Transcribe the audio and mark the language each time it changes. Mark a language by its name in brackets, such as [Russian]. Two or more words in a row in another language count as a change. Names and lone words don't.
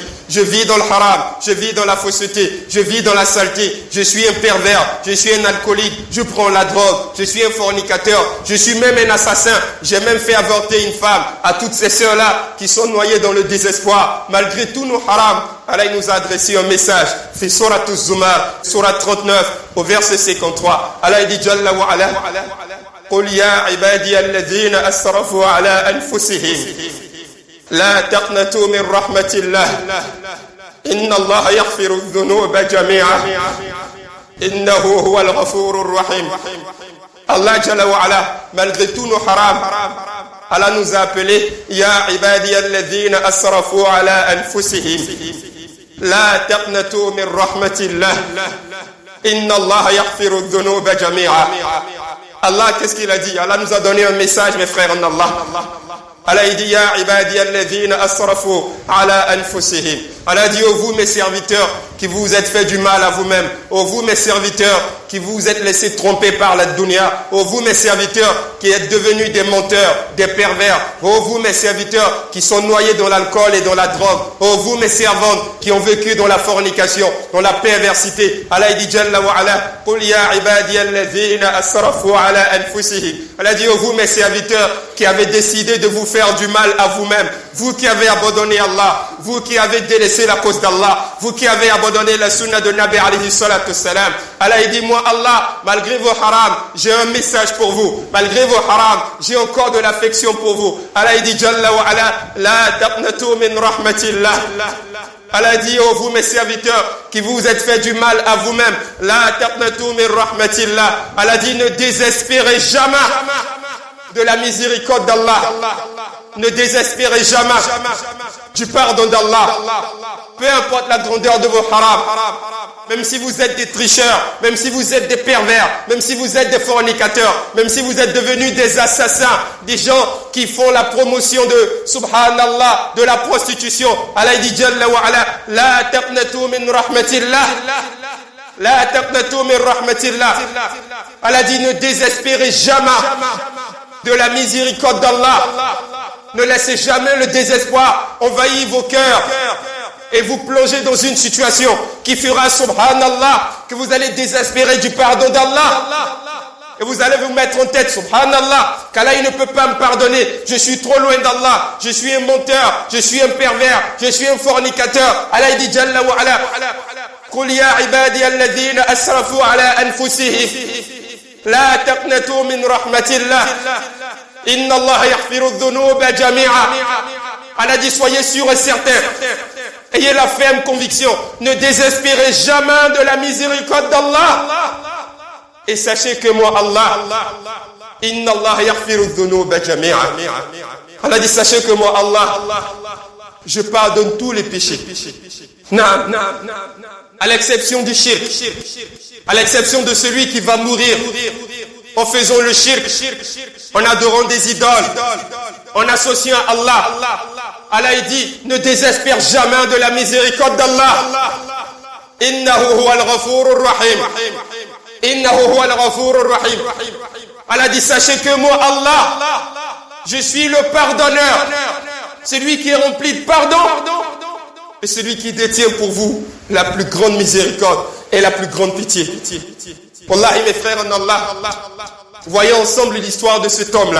[French] Je vis dans le haram, je vis dans la fausseté, je vis dans la saleté, je suis un pervers, je suis un alcoolique, je prends la drogue, je suis un fornicateur, je suis même un assassin, j'ai même fait avorter une femme. À toutes ces sœurs-là qui sont noyées dans le désespoir, malgré tous nos harams, Allah il nous a adressé un message. [Arabic] في سورة الزمر، سورة 39, [French] au verset 53. Allah il dit [Arabic] جل وعلا، قل يا عبادي الذين أسرفوا على أنفسهم، لا تقنطوا من رحمة الله، إن الله يغفر الذنوب جميعا، إنه هو الغفور الرحيم. الله جل وعلا, [French] malgré tous nos harams, Allah nous a appelés [Arabic] يا عبادي الذين أسرفوا على أنفسهم، لا تقنطوا من رحمة الله، إن الله يغفر الذنوب جميعا. [French] Allah, qu'est-ce qu'il a dit? Allah nous a donné un message, mes frères en Allah. Allah il dit [Arabic] يا عبادي الذين أسرفوا على أنفسهم. [French] Allah dit ô vous mes serviteurs qui vous êtes fait du mal à vous-même, ô vous mes serviteurs qui vous êtes laissés tromper par la dunya, ô vous mes serviteurs qui êtes devenus des menteurs, des pervers, ô vous mes serviteurs qui sont noyés dans l'alcool et dans la drogue, ô vous mes servantes qui ont vécu dans la fornication, dans la perversité. Allah dit [Arabic] جل وعلا، قل يا عبادي الذين أسرفوا على أنفسهم. [French] Allah dit ô vous mes serviteurs qui avez décidé de vous faire du mal à vous-même, vous qui avez abandonné Allah, vous qui avez délaissé laissé la cause d'Allah, vous qui avez abandonné la sunna de [Arabic] نبي عليه الصلاة والسلام. [French] Allah il dit, moi Allah, malgré vos harams, j'ai un message pour vous. Malgré vos harams, j'ai encore de l'affection pour vous. Allah il dit, [Arabic] جل وعلا، لا تقنطوا من رحمة الله. [French] Allah dit, oh vous mes serviteurs, qui vous êtes fait du mal à vous-même, [Arabic] لا تقنطوا من رحمة الله. [French] Allah dit, ne désespérez jamais de la miséricorde d'Allah. Ne désespérez jamais du pardon d'Allah. Peu importe la grandeur de vos harams, même si vous êtes des tricheurs, même si vous êtes des pervers, même si vous êtes des fornicateurs, même si vous êtes devenus des assassins, des gens qui font la promotion de subhanallah, de la prostitution. Allah dit [Arabic] جل وعلا، لا تقنطوا من رحمة الله. لا تقنطوا من رحمة الله. [French] Allah dit, ne désespérez jamais de la miséricorde d'Allah. Ne laissez jamais le désespoir envahir vos cœurs et vous plonger dans une situation qui fera, subhanallah, que vous allez désespérer du pardon d'Allah. Et vous allez vous mettre en tête, subhanallah, qu'Allah il ne peut pas me pardonner. Je suis trop loin d'Allah. Je suis un menteur. Je suis un pervers. Je suis un fornicateur. Allah il dit, [Arabic] جل وعلا، قل يا عبادي الذين أسرفوا على أنفسهم. لا تقنطوا من رحمة الله. إن الله يغفر الذنوب جميعا. [French] Allah dit, soyez sûrs et certains. Ayez la ferme conviction. Ne désespérez jamais de la miséricorde d'Allah. Et sachez que moi, [Arabic] الله، إن الله يغفر الذنوب جميعا. [French] Allah dit, sachez que moi, Allah, je pardonne tous les péchés. À l'exception du shirk. À l'exception de celui qui va mourir en faisant le shirk, en adorant des idoles, en associant Allah. Allah il dit, ne désespère jamais de la miséricorde d'Allah. [Arabic] إنه هو الغفور الرحيم. إنه هو الغفور الرحيم. [French] Allah dit, sachez que moi Allah, je suis le pardonneur, celui qui est rempli de pardon et celui qui détient pour vous la plus grande miséricorde et la plus grande pitié. Wallahi mes frères en Allah, voyons ensemble l'histoire de cet homme-là.